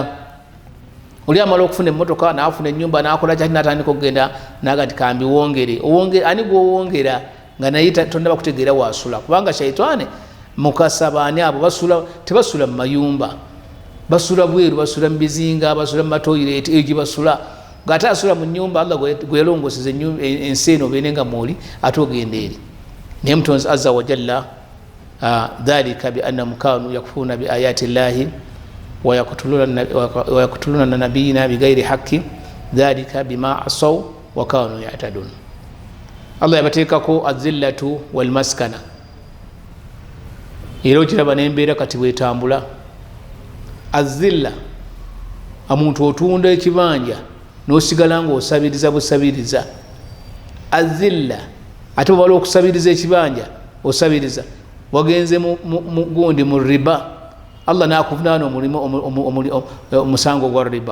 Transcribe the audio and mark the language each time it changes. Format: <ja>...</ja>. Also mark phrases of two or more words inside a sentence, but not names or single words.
<lg>Oli amala okufuna emmotoka n'afuna ennyumba n'akola kyaki n'atandika okugenda naga nti kambi wongere, ani gw'owongera nga naye tonnaba kutegeera waasula, kubanga shaitaani mukasa baani abo tebasula mu mayumba, basula bweru, basula mu bizinga, basula mu matoyireeti, egyo basula ng'ate asula mu nnyumba Allah gwe yalongoseza ensi eno obeere nga mwoli ate ogenda eri. Naye Mutonzi</lg> <ar>عز وجل ذلك بأنهم كانوا يكفرون بآيات الله ويقتلون نبينا بغير حق ذلك بما عصوا وكانوا يعتدون.</ar> <lg>Allah yabateekako</lg> <ar>الذلة والمسكنة</ar> <lg>era okiraba n'embeera kati bwetambula. Azilla omuntu otunda ekibanja n'osigala ng'osabiriza busabiriza. Azilla ate bwebala okusabiriza ekibanja osabiriza wagenze gundi mu riba, Allah n'akuvunaana omusango gwa riba.</lg>